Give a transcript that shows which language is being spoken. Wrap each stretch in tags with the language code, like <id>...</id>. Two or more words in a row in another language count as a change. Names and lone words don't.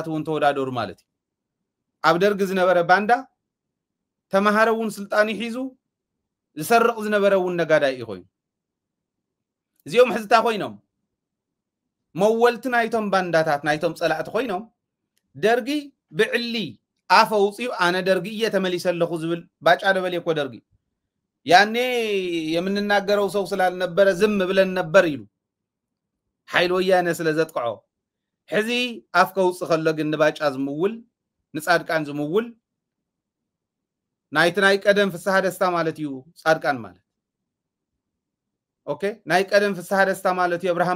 <ti>እውን ተወዳደሩ ማለት እዩ ኣብ ደርጊ ዝነበረ ባንዳ ተማሃረ እውን ስልጣን ሒዙ ዝሰርቕ ዝነበረ እውን ነጋዳይ እዩ ኮይኑ እዚኦም ሕዝታ ኮይኖም መወልቲ ናይቶም ባንዳታት ናይቶም ጸላእቲ ኮይኖም ደርጊ ብዕሊ ኣፈ ውፅኡ ኣነ ደርጊ እየ ተመሊሰለኹ ዝብል ባጫ ደበል እኮ ደርጊ</ti> <am>ያኔ የምንናገረው ሰው ስላልነበረ ዝም ብለን ነበር</am> <ti>ኢሉ ሓይል ወያነ ስለ ዘጥቅዖ ሕዚ ኣፍ ከውፅ ከሎ ግን ንባጫ ዝምውል ንጻድቃን ዝምውል ናይቲ ናይ ቀደም ፍስሓ ደስታ ማለት እዩ ጻድቃን ማለት ኦኬ ናይ ቀደም ፍስሓ ደስታ ማለት እዩ አብርሃም</ti>